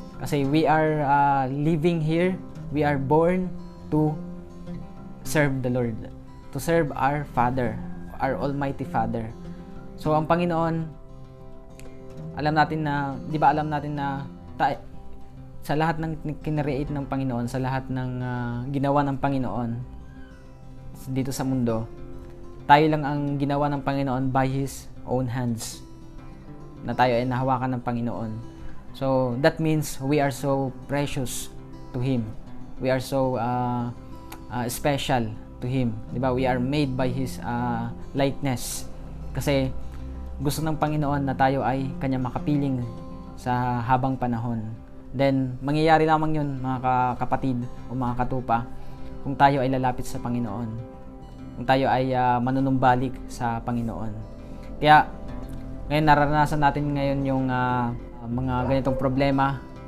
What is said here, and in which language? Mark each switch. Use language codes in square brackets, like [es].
[en] Kasi we are living here, we are born to serve the Lord, to serve our Father, our Almighty Father. [tl] So, ang Panginoon, alam natin na sa lahat ng kinreate ng Panginoon, sa lahat ng ginawa ng Panginoon dito sa mundo, tayo lang ang ginawa ng Panginoon [en] by His own hands, [tl] na tayo ay nahawakan ng Panginoon. [en] So, that means we are so precious to Him. We are so special to Him. Diba? We are made by His likeness. [tl] Kasi gusto ng Panginoon na tayo ay Kanya makapiling sa habang panahon. Then, mangyayari lamang yun, mga kapatid o mga katupa, kung tayo ay lalapit sa Panginoon. Kung tayo ay manunumbalik sa Panginoon. Kaya, ngayon nararanasan natin ngayon yung mga ganitong problema.